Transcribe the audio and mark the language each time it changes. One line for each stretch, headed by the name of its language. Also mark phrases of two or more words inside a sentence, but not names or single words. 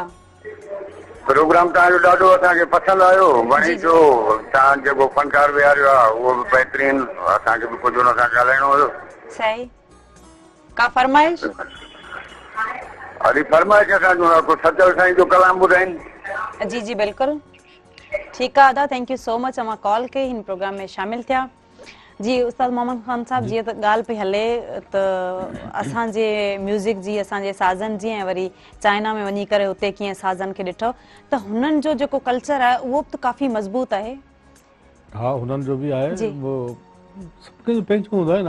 Sindhi: प्रोग्राम तव्हांजो ॾाढो असांखे पसंदि आयो, वणी जो तव्हां जेको फ़नकार विहारियो आहे उहो बि बहितरीन, असांखे बि कुझु हुन सां ॻाल्हाइणो हुयो। सही, का फरमाइश? अरे फरमाइश असांजो को सचल साईं जो कलाम ॿुधाइनि। जी जी बिल्कुलु, ठीकु आहे अदा,
English: thank you so much
Sindhi: अमां कॉल कई, हिन प्रोग्राम में शामिल थिया। जी उस्ताद मोहम्मद ख़ान साहब, जीअं त ॻाल्हि पई हले त असांजे म्यूज़िक जी, असांजे साज़नि जी, ऐं वरी चाइना में वञी करे हुते कीअं साज़नि खे ॾिठो, त हुननि जो जेको कल्चर आहे उहो बि त काफ़ी मज़बूत आहे। हा, हुननि जो बि आहे, उहो सभिनी जो पंहिंजो हूंदो आहे न।